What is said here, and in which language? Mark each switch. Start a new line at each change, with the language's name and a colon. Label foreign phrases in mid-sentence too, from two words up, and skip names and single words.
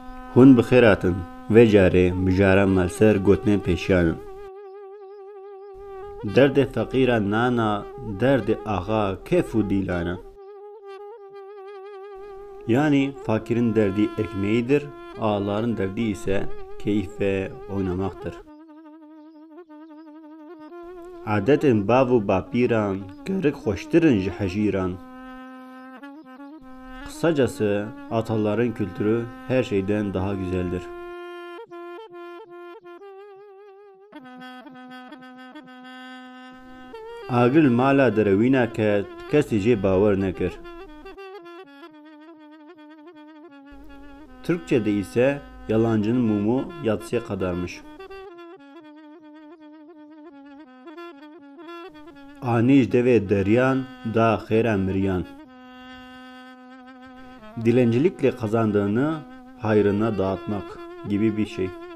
Kurdish: Hûn bi xêr hatin. Vê carê mijara melser gotinên pêşiyan in. Derdê feqîran nana, derdê axa kêf û dîlan e.
Turkish: Yani fakirin derdi ekmeğidir, ağaların derdi ise keyif ve oynamaktır.
Kurdish: Adetên bav û bapîran, gerek xweştirin ji hejîran.
Turkish: Kısacası ataların kültürü her şeyden daha güzeldir.
Kurdish: Agil mala derewîna ket, kesî jê bawer nekir.
Turkish: Türkçe'de ise yalancının mumu yatsıya kadarmış.
Kurdish: Anij deve deryan da xêra miryan.
Turkish: Dilencilikle kazandığını hayrına dağıtmak gibi bir şey.